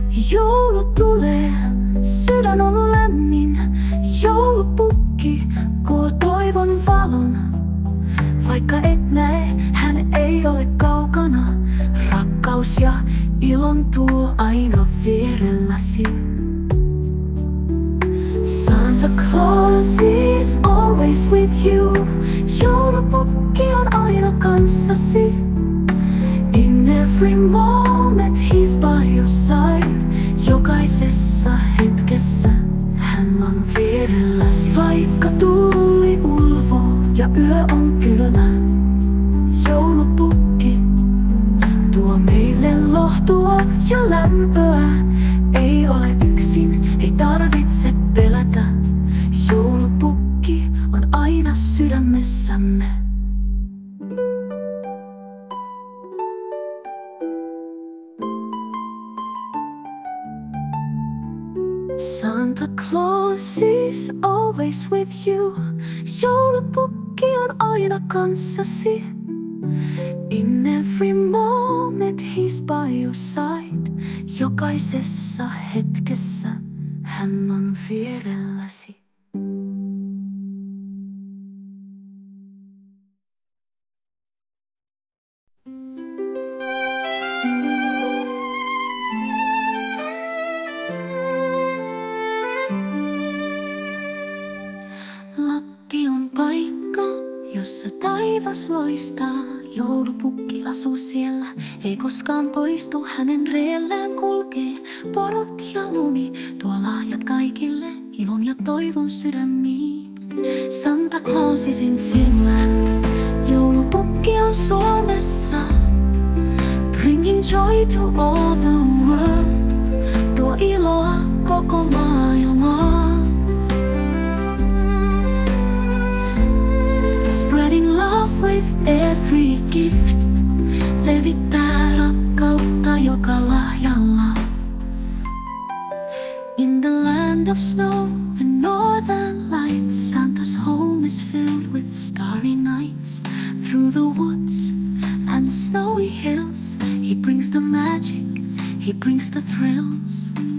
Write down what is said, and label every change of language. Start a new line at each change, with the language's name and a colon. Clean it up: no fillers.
Finnish: Joulu tulee, sydän on lämmin. Joulupukki koo toivon valon. Vaikka et näe, hän ei ole kaukana. Rakkaus ja ilon tuo aina vierelläsi.
English: Santa Claus is always with you.
Finnish: Joulupukki on aina kanssasi.
English: In every moment he's by your side.
Finnish: Jokaisessa hetkessä hän on vierelläsi. Vaikka tuuli ulvoo ja yö on kylmä, joulupukki tuo meille lohtua ja lämpöä. Ei ole yksin, ei tarvitse pelätä. Joulupukki on aina sydämessämme.
English: Santa Claus is always with you.
Finnish: Joulupukki on aina kanssasi.
English: In every moment he's by your side.
Finnish: Jokaisessa hetkessä hän on vierelläsi. Lappi on paikka, jossa taivas loistaa. Joulupukki asuu siellä, ei koskaan poistu. Hänen reellään kulkee porot ja lumi. Tuo lahjat kaikille, ilon ja toivon sydämiin.
English: Santa Claus is in Finland.
Finnish: Joulupukki on Suomessa.
English: Bringing joy to all the world.
Finnish: Tuo iloa koko maailmaan.
English: Spreading love with every gift.
Finnish: Levittää rakkautta joka lahjalla.
English: In the land of snow and northern lights, Santa's home is filled with starry nights. Through the woods and snowy hills, he brings the magic, he brings the thrills.